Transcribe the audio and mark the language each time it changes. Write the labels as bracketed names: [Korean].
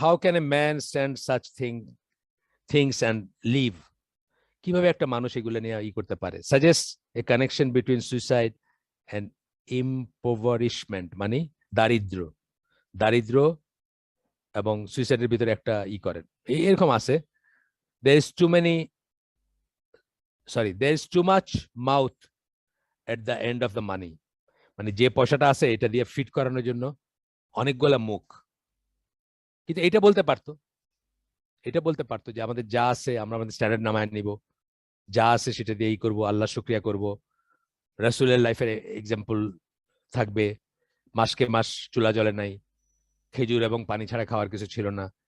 [English] how can a man stand such things and live, [Bangla] কিভাবে একটা মানুষ এগুলো নিয়ে ই করতে পারে। [English] suggest a connection between suicide and impoverishment, [Bangla] মানে দারিদ্র, দারিদ্র এবং সুইসাইডের ভিতরে একটা ই করেন এরকম আছে। [English] there is too many there is too much mouth at the end of the money, [Bangla] মানে যে পয়সাটা আছে এটা দিয়ে ফিট করানোর জন্য অনেকগুলা মুখ। কিন্তু এটা বলতে পারতো, এটা বলতে পারতো যে আমাদের যা আছে আমরা আমাদের স্ট্যান্ডার্ড নামায় নিব, যা আছে সেটা দিয়ে ই করবো, আল্লাহ শুকরিয়া করব, রাসূলের লাইফের এক্সাম্পল থাকবে, মাসকে মাস চুলা জ্বলে নাই, খেজুর এবং পানি ছাড়া খাওয়ার কিছু ছিল না।